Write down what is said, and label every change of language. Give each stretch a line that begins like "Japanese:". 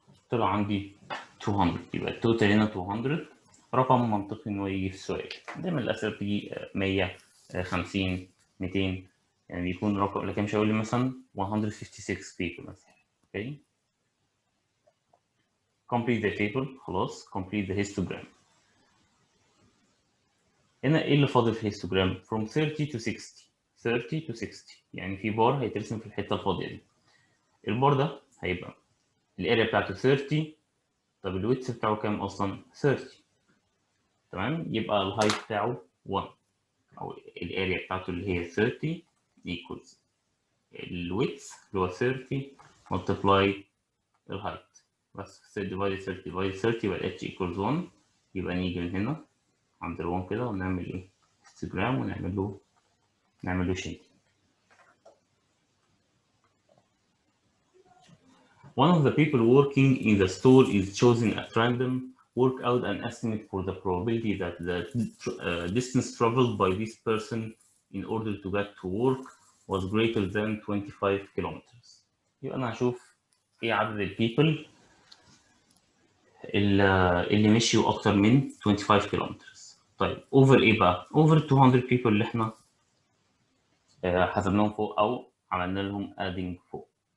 Arabic: طلع عندي 200 يبقى التوتال هنا 200. رقم منطقي انه يجي في السؤال. دايما الاسئله بتيجي 100 50 200 يعني بيكون رقم لكن مش هقول لي مثلا 156 people مثلا.
English: Okay complete the table. خلاص complete the histogram.
Arabic: هنا ايه اللي فاضل في الهيستوجرام؟ from 30 to 60. 30 to 60 يعني في بار هيترسم في الحته الفاضيه دي. البار ده هيبقى الاريا بتاعته 30. طب الويتس بتاعه كام اصلا؟ 30. تمام يبقى الهايت بتاعه 1 او الاريا بتاعته اللي هي 30 equals الويتس اللي هو 30 multiply الهايت بس divided 30 divided 30 يبقى h equals 1. يبقى نيجي من هنا عند ال1 كده ونعمل ايه؟ هيستوجرام ونعمل له شيء.
English: One of the people working in the store is chosen at random. Work out an estimate for the probability that the distance traveled by this person in order to get to work was greater than 25 kilometers.
Arabic: يبقى أنا هشوف إيه عدد البيبل اللي مشيوا أكتر من 25 kilometers. طيب over إيه بقى؟ over 200 people اللي إحنا حسبناهم فوق أو عملنا لهم adding فوق.